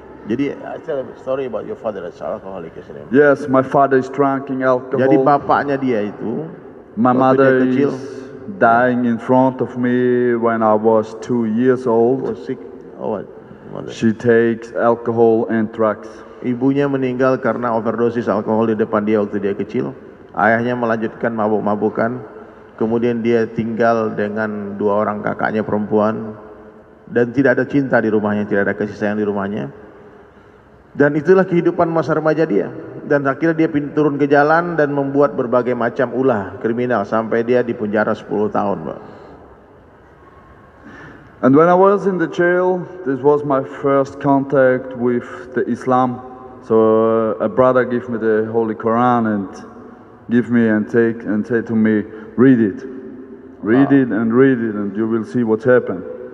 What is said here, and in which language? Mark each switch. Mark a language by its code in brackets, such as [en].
[en] Jadi I tell a story about your father as alcoholic. Yes, my father is drinking alcohol. [id] Jadi bapaknya dia itu, [en] my mother [id] kecil, [en] is dying in front of me when I was 2 years old. was sick. Oh, what? Mother. She takes alcohol and drugs. [id] Ibunya meninggal karena overdosis alkohol di depan dia waktu dia kecil. Ayahnya melanjutkan mabuk-mabukan. Kemudian dia tinggal dengan 2 orang kakaknya perempuan. Dan tidak ada cinta di rumahnya, tidak ada kasih sayang di rumahnya. Dan itulah kehidupan masa remaja dia. Dan akhirnya dia turun ke jalan dan membuat berbagai macam ulah kriminal sampai dia dipenjara 10 tahun, Pak. [en] And when I was in the jail, this was my first contact with the Islam. So a brother gave me the Holy Quran and give me and take and say to me, read it. Read it and you will see what's happened.